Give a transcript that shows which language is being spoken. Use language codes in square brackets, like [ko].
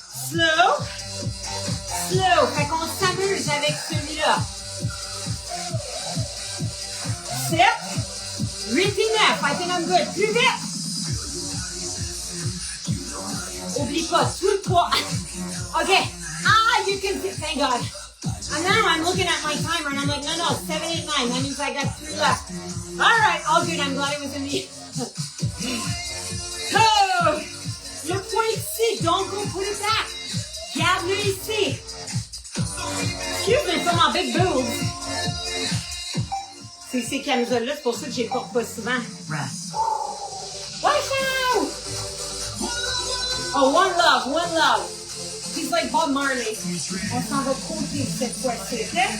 [en] Slow. Slow. [fr] Fait qu'on s'amuse avec celui-là. [en] 7. [fr] 8 et 9. [en] I think I'm good. [fr] Plus vite. Oublie pas, tout le poids. [en] OK. Ah, you can see. Thank God. And now I'm looking at my timer and I'm like, no, 7, 8, 9. That means I got 3 left. All right, all good. I'm glad it was in the... Oh, [fr] le poids ici. [en] Don't go put it back. [fr] Garde-le ici. [en] Excuse me for my big boobs. [fr] C'est ces camisoles-là, c'est pour ça que je les porte pas souvent. [en] Rest. Watch out! Oh, one love, one love. He's like Bob Marley. [fr] On s'en va côté cette fois-ci, OK?